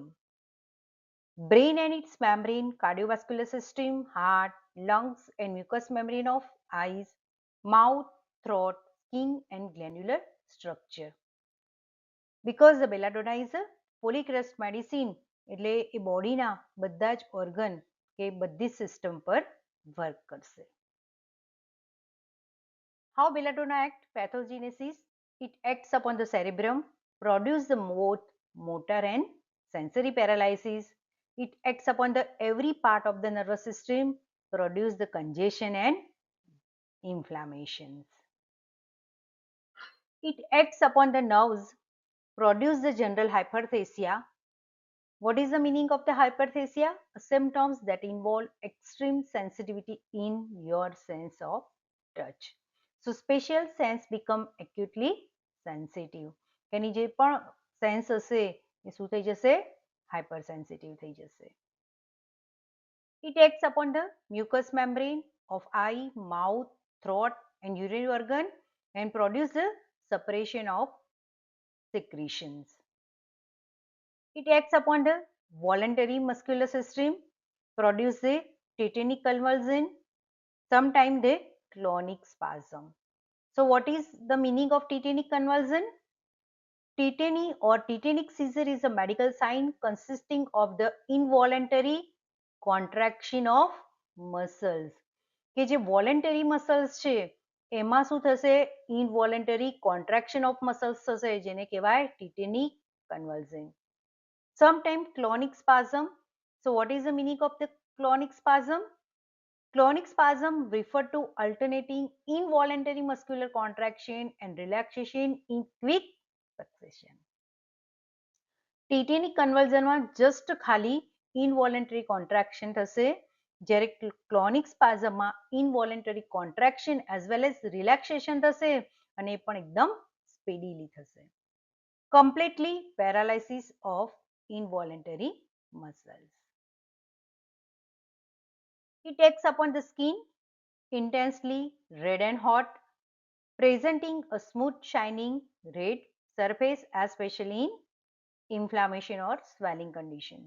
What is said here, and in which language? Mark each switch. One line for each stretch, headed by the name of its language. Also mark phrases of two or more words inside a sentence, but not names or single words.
English: Brain and its membrane, cardiovascular system, heart, lungs, and mucous membrane of eyes, mouth, throat, skin, and glandular structure. Because the belladonna is a polycrest medicine,
Gujarati: એટલે એ બોડીના બધા જ ઓર્ગન કે બધી સિસ્ટમ પર વર્ક કરશે.
English: How belladonna act? Pathogenesis. It acts upon the cerebrum, produce the both motor and sensory paralysis. It acts upon the every part of the nervous system, produce the congestion and inflammations. It acts upon the nerves, produce the general hyperthesia. What is the meaning of the hyperthesia? Symptoms that involve extreme sensitivity in your sense of touch. So special sense become acutely sensitive.
Gujarati: એની જે પણ સેન્સ હશે એ શું થઈ જશે? હાઇપરસેન્સિટિવ થઈ જશે.
English: It acts upon the mucous membrane of eye, mouth, throat, and urinary organ and produce the suppression of secretions. It acts upon the voluntary muscular system, produce the tetanic convulsion, sometimes the clonic spasm. So what is the meaning of tetanic convulsion? Tetany or tetanic seizure is a medical sign consisting of the involuntary contraction of muscles.
Gujarati: કે જે
English: voluntary muscles
Gujarati: છે એમાં શું થશે?
English: Involuntary contraction of muscles
Gujarati: થશે, જેને કહેવાય
English: tetanic convulsion. Sometimes clonic spasm. So what is the meaning of the clonic spasm? Clonic spasm refer to alternating involuntary muscular contraction and relaxation in quick succession. Tetanic convulsion
Gujarati: માં just ખાલી
English: involuntary contraction
Gujarati: થશે, જ્યારે
English: clonic spasm
Gujarati: માં
English: involuntary contraction as well as relaxation
Gujarati: થશે અને એ પણ એકદમ speedily થશે.
English: Completely paralysis of involuntary muscles. It acts upon the skin, intensely red and hot, presenting a smooth shining red surface, especially in inflammation or swelling conditions.